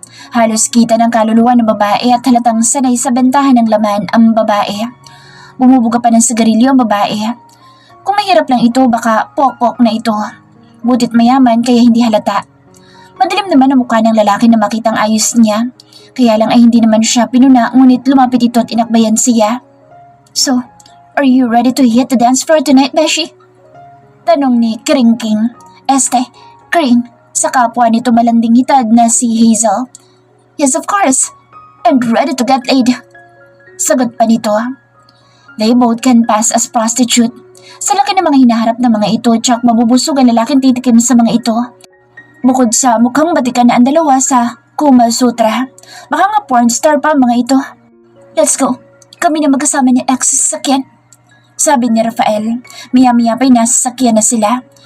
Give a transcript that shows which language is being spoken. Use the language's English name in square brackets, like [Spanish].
[Filipino] Halos kita ng kaluluwa ng babae at halatang sanay sa bentahan ng laman ang babae. Bumubuga pa ng sigarilyo ang babae. Kung mahirap lang ito baka pok-pok na ito. Butit mayaman kaya hindi halata. Madilim naman ang mukha ng lalaki na makitang ayos niya. Kaya lang ay hindi naman siya pinuna ngunit lumapit ito at inakbayan siya. [English] So, are you ready to hit the dance floor tonight, Beshi? [Filipino] Tanong ni Kringking. Kring, sa kapwa nito malanding hitad na si Hazel. [English] Yes, of course. I'm ready to get laid. [Filipino] Sagot pa nito. [English] They both can pass as prostitute. [Filipino] Sa laki ng mga hinaharap ng mga ito, tsak mabubusog ang lalaking titikim sa mga ito. Bukod sa mukhang batikan na ang dalawa sa Kuma Sutra. Baka nga porn star pa mga ito. [English] Let's go. [Filipino] Kami na magkasama ni ex sa sakyan. Sabi ni Rafael. Maya-maya pa'y nasa sakyan na sila.